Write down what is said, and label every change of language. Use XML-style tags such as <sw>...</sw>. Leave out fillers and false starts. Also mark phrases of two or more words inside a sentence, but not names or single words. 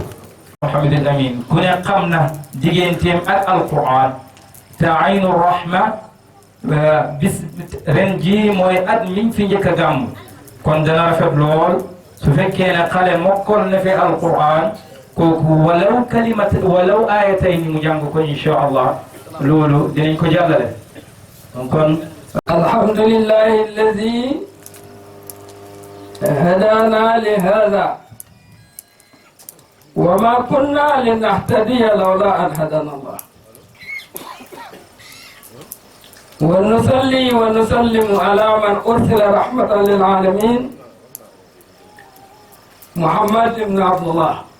<wo>Mouhamadul Amin ku ne xam na digganteem ak alquran te Aynu Rahma bis ren jii mooy at miñ fi njëkk a gàmm kon dana rafet lool su fekkee ne xale mokkal na fi alquran kooku</wo> <ar>ولو كلمة ولو آيتين</ar> <wo>mu jàng ko</wo> <ar>إن شاء الله</ar> <wo>loolu dinañ ko jàllale kon.</wo> <ar>الحمد لله الذي هدانا لهذا وما كنا لنهتدي لولا أن هدانا الله ونصلي ونسلم على من أرسل رحمة للعالمين محمد بن عبد الله</ar>